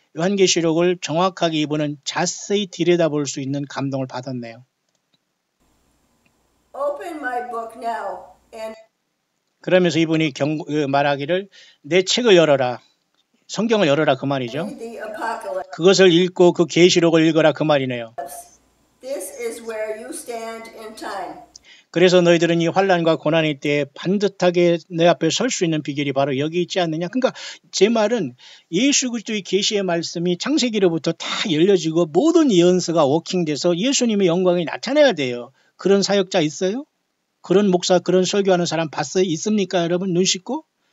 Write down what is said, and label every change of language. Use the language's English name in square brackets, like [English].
[Korean] 요한계시록을 정확하게 이분은 자세히 들여다볼 수 있는 감동을 받았네요. [English] Open my book now and [Korean] 그러면서 이분이 말하기를 내 책을 열어라. 성경을 열어라 그 말이죠. [English] read the apocalypse. [Korean] 그것을 읽고 그 계시록을 읽어라 그 말이네요. [English] This is where you stand in time. [Korean] 그래서 너희들은 이 환난과 고난의 때에 반듯하게 내 앞에 설 수 있는 비결이 바로 여기 있지 않느냐. 그러니까 제 말은 예수 그리스도의 계시의 말씀이 창세기로부터 다 열려지고 모든 예언서가 워킹돼서 예수님의 영광이 나타나야 돼요. 그런 사역자 있어요? 그런 목사, 그런 설교하는 사람 봤어요? 있습니까, 여러분? 눈 씻고?